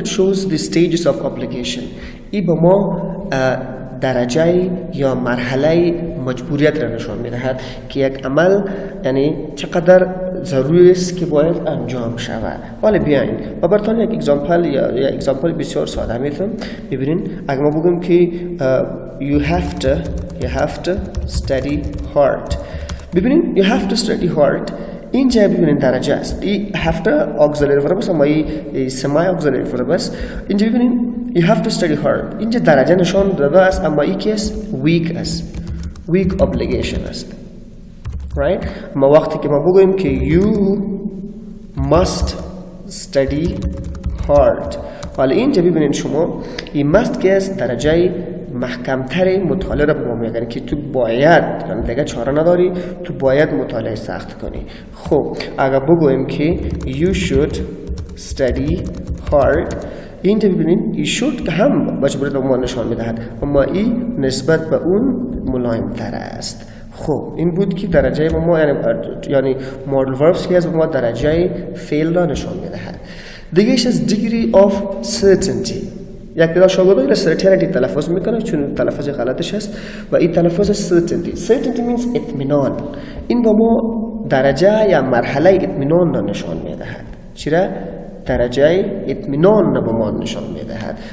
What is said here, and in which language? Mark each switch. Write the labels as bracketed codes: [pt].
[en] It shows the stages of obligation. [fa] این به ما درجه یا مرحله مجبوریت را نشان میدهد که یک عمل یعنی چقدر ضروری است که باید انجام شود. ولی بیاین و براتون یک اگزامپل بسیار ساده میتونم ببینین. اگر ما بگیم که [en] you have to study hard. [fa] ببینین [en] you have to study hard، [fa] اینجا ببینین درجه است. این have to auxiliary verb است، اما این semi auxiliary verb است. اینجا ببینین [en] you have to study hard، [fa] اینجا درجه نشان داده است، اما این که است weak است، weak obligation است، right؟ اما وقتی که ما بگوییم که [en] you must study hard، [fa] ولی اینجا ببینین شما این must که است درجه محکمتر مطالعه رو به ما میگن که تو باید، یعنی دیگه چاره نداری، تو باید مطالعه سخت کنی. خب اگر بگویم که [en] you should study hard، [fa] اینجا ببینید you should هم مجبوریت به ما نشان میدهد، اما این نسبت به اون ملایم تر است. خب این بود که درجه به ما یعنی modal verbs که از به ما درجه فعل را نشان میدهد. دیگه ایش از degree of certainty. یک تعداد شاگردان certainty تلفظ میکنه چون تلفظ غلطش هست و این تلفظ certainty means اطمینان. این به ما درجه یا مرحله اطمینان را نشان میدهد. چرا؟ درجه اطمینان را به ما نشان میدهد.